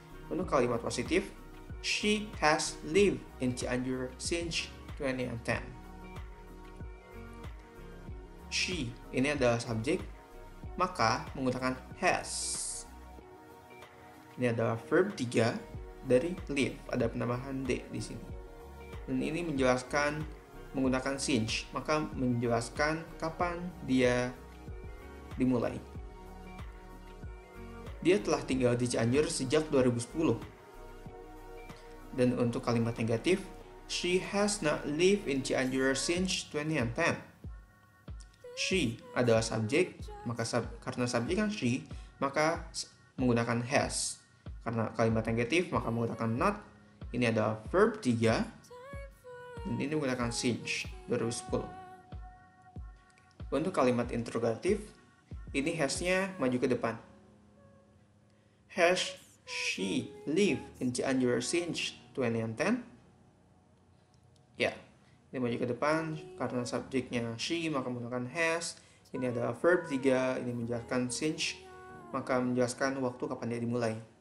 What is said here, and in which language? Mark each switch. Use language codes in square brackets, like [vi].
[id] Untuk kalimat positif, [en] she has lived in Cianjur since 2010. [id] She, ini adalah subjek, maka menggunakan has. Ini adalah verb 3 dari live, ada penambahan D di sini. Dan ini menjelaskan menggunakan since, maka menjelaskan kapan dia dimulai. Dia telah tinggal di Cianjur sejak 2010. Dan untuk kalimat negatif, [en] she has not lived in Cianjur since 2010. [id] She adalah subjek, maka karena subjek kan she, maka menggunakan has. Karena kalimat negatif, maka menggunakan not. Ini adalah verb 3, dan ini menggunakan since 2010. Untuk kalimat interrogatif, ini has-nya maju ke depan. [en] Has she lived in Cianjur since 2010? [id] Ya, ini maju ke depan karena subjeknya she, maka menggunakan has. Ini adalah verb 3, ini menjelaskan since, maka menjelaskan waktu kapan dia dimulai.